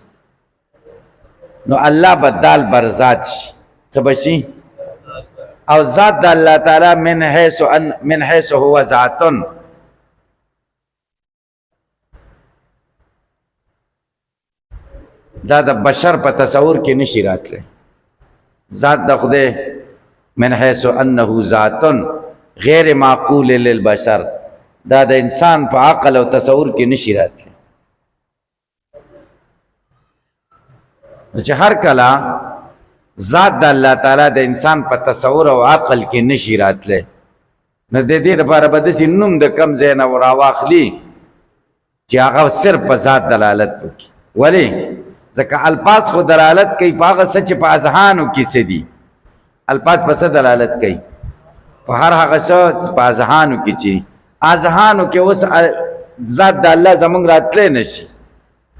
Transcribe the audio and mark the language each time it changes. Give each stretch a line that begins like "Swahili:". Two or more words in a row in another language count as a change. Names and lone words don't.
Pashto: نو الله بدال بر ذات شي څه به شي او ذات د الله تعالی
Arabic: من حیث هو ذاتن
Pashto: دا د بشر په تصور کې نشي راتلی ذات د خدای
Arabic: من حیث انه ذاتن غیر معقول للبشر
Pashto: دا د انسان په عقل او تصور کې نشي راتلی چې هر کله ذات د الله تعالی د انسان په تصور او عقل کې نشي راتلی نو د دې لپاره به داسې نوم د کم ځای نه راواخلي چې هغه صرف په ذات دلالت وکړي ولې ځکه الفاظ خو دلالت کوي په هغه څه چې په اذهانو کې څه دي الفاظ په څه دلالت کوي په هر هغه څه په اذهانو کې چې اذهانو کې اوس ذات د الله زمونږ راتلی نشي